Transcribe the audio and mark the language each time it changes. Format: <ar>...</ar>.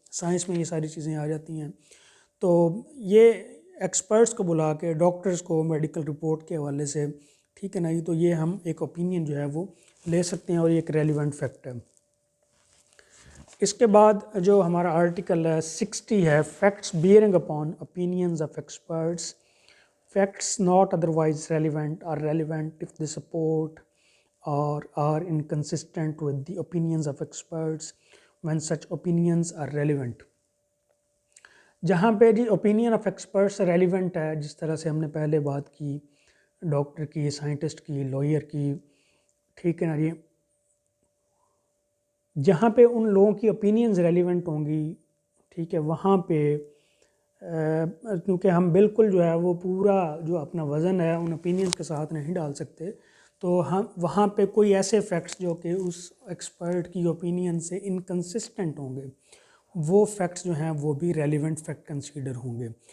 <ur>Science میں یہ ساری چیزیں آ جاتی ہیں. تو یہ ایکسپرٹس کو بلا کے ڈاکٹرز کو میڈیکل رپورٹ کے حوالے سے ٹھیک ہے نا جی, تو یہ ہم ایک اوپینین جو ہے وہ لے سکتے ہیں اور یہ ایک ریلیونٹ فیکٹ ہے. اس کے بعد جو ہمارا آرٹیکل ہے 60 ہے,</ur> <en>Facts bearing upon opinions of experts. Facts not otherwise relevant are relevant if they support or are inconsistent with the opinions of experts when such opinions are relevant.</en> <ur>جہاں پہ جی opinion of experts relevant ہے, جس طرح سے ہم نے پہلے بات کی ڈاکٹر کی, سائنٹسٹ کی, لائر کی, ٹھیک ہے نا جی, جہاں پہ ان لوگوں کی اوپینینز ریلیونٹ ہوں گی, ٹھیک ہے, وہاں پہ کیونکہ ہم بالکل جو ہے وہ پورا جو اپنا وزن ہے ان اوپینینز کے ساتھ نہیں ڈال سکتے, تو ہم وہاں پہ کوئی ایسے فیکٹس جو کہ اس ایکسپرٹ کی اوپینین سے انکنسسٹنٹ ہوں گے, وہ فیکٹس جو ہیں وہ بھی ریلیونٹ فیکٹ کنسیڈر ہوں گے.</ur>